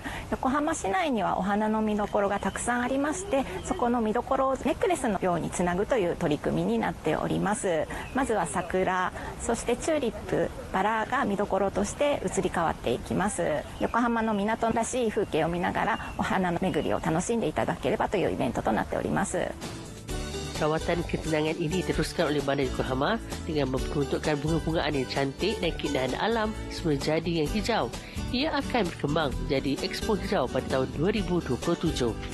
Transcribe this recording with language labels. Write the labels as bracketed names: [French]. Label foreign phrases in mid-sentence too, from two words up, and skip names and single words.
[Japanese] 横浜市内にはお花の見どころがたくさんありまして、そこの見どころをネックレスのようにつなぐという取り組みになっております。まずは桜、そしてチューリップ、バラが見どころとして移り変わっていきます。横浜の港らしい風景を見ながらお花の巡りを楽しんでいただければというイベントとなっております。 [Malay] Rawatan ketenangan ini diteruskan oleh bandar Yokohama dengan memperuntukkan bunga-bungaan yang cantik dan keindahan alam semula jadi yang hijau. Ia akan berkembang menjadi Expo Hijau pada tahun 2027.